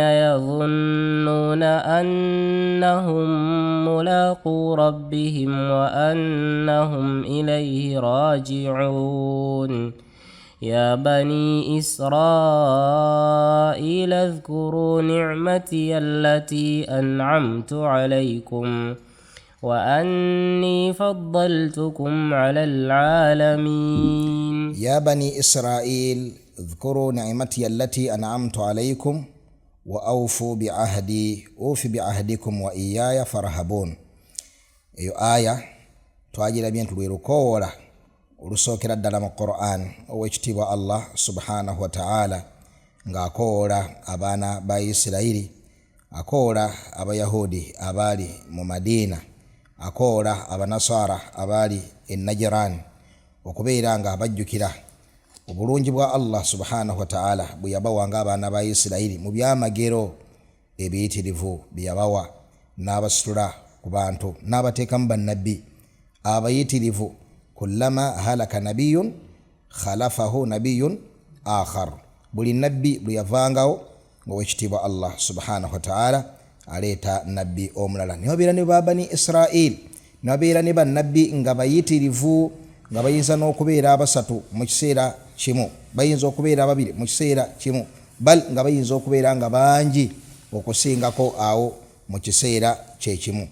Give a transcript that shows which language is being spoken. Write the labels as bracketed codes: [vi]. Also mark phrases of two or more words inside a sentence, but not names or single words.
[ar] يظنون أنهم ملاقو ربهم وأنهم إليه راجعون يا بني إسرائيل اذكروا نعمتي التي أنعمت عليكم وأني فضلتكم على العالمين. يا بني إسرائيل اذكروا نعمتي التي أنعمت عليكم وأوفوا بعهدي أوف بعهدكم وإياي فارهبون. [lg] iyo aya twagira byentu lwerukola olusookera ddala mu Qur'an owekitiibwa Allah [ar] سبحانه و [lg] ta'ala ng'akoola abaana ba Isirayiri, akoola abayahudi abali mu Madina, akoola abanasara abali e Najran okubeera nga abajjukira obulungi bwa Allah [ar] سبحانه وتعالى [lg] bwe yabawanga abaana ba Isirayiri mu byamagero ebiyitirivu byabawa n'abasitula ku bantu n'abateekamu bannabbi abayitirivu. [ar] كلما هلك نبي خلفه نبي آخر, [lg] buli nabbi bwe yavangawo ng'owekitiibwa Allah [ar] سبحانه وتعالى [lg] aleeta nabbi omulala. ne babeera ne babani Israel, ne babeera ne bannabbi nga bayitirivu, nga bayinza n'okubeera abasatu mu kiseera kimu, bayinza okubeera ababiri mu kiseera kimu, bal nga bayinza okubeera nga bangi okusingako awo mu kiseera kyekimu.